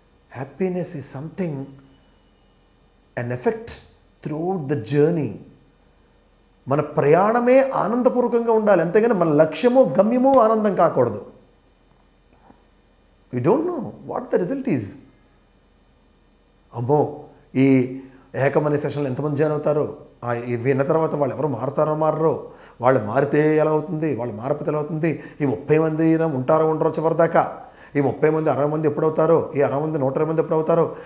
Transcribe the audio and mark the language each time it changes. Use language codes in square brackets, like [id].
[en] Happiness is something, an effect throughout the journey. [te] మన ప్రయాణమే ఆనందపూర్వకంగా ఉండాలి, అంతేగాని మన లక్ష్యమో గమ్యమో ఆనందం కాకూడదు. [en] We don't know what the result is. [te] అమ్మో, ఈ ఏకమనే సెషన్లో ఎంతమంది జాయిన్ అవుతారో, విన్న తర్వాత వాళ్ళు ఎవరు మారో, వాళ్ళు మారితే ఎలా అవుతుంది, వాళ్ళు మారకపోతే ఎలా అవుతుంది, ఈ 30 మంది ఉంటారో ఉండరో చివరిదాకా, ఈ 30 మంది 60 మంది ఎప్పుడవుతారో, ఈ 60 మంది 120 మంది ఎప్పుడు అవుతారో.